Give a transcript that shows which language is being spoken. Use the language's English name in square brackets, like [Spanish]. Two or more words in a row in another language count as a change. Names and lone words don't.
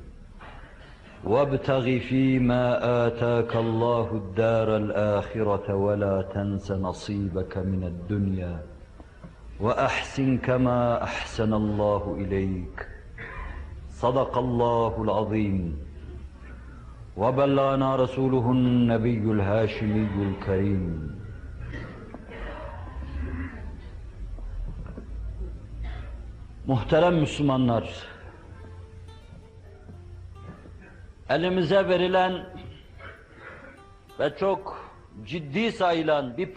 [Arabic] وابتغ فيما آتاك الله الدار الآخرة ولا تنس نصيبك من الدنيا وأحسن كما أحسن الله إليك صدق الله العظيم وبلغنا رسوله النبي الهاشمي الكريم [Turkish] Muhterem Müslümanlar, elimize verilen ve çok ciddi sayılan bir